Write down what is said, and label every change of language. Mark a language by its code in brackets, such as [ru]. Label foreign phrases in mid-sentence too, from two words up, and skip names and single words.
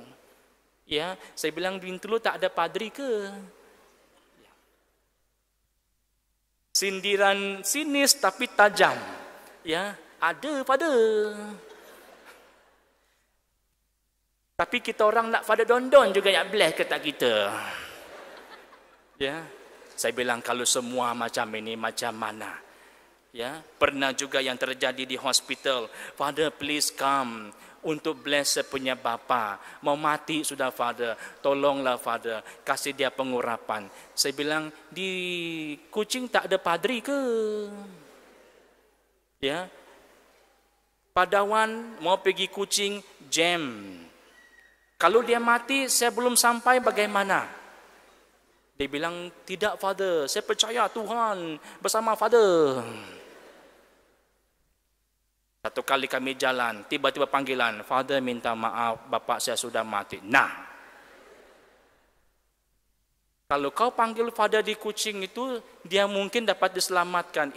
[ms] Ya, saya bilang Bintulu tak ada padri ke? Sindiran sinis tapi tajam. Ya, ada pada. Tapi kita orang nak pada dondon juga yang bless kata kita. Ya, saya bilang kalau semua macam ini macam mana? Ya, pernah juga yang terjadi di hospital. Father, [en] please come [ms] untuk bless punya bapa. Mau mati sudah, Father. Tolonglah, Father. Kasih dia pengurapan. Saya bilang, di Kuching tak ada padri ke? Ya, Padawan mau pergi Kuching, jam. Kalau dia mati, saya belum sampai, bagaimana? Dia bilang, tidak, Father. Saya percaya Tuhan bersama Father. Satu kali kami jalan, tiba-tiba panggilan, Father minta maaf, bapak saya sudah mati. Nah, kalau kau panggil Father di Kuching itu, dia mungkin dapat diselamatkan.